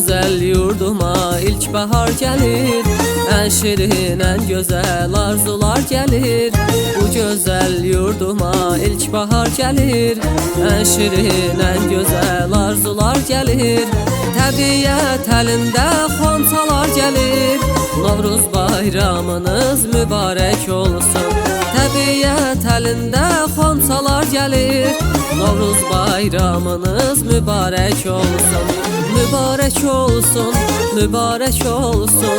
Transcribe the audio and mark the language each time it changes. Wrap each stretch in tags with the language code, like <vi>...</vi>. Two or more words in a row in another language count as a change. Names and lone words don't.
<tr>güzel yurduma ilk bahar gelir. En şirin, en güzel arzular gelir. Bu güzel yurduma ilk bahar gelir. En şirin, en güzel arzular gelir.</tr> <az>Təbiət əlində xonçalar gelir. Novruz bayramınız mübarək olsun. Təbiət əlində xonçalar gelir. Novruz bayramınız mübarək olsun. Mübarək olsun, mübarək olsun.</az>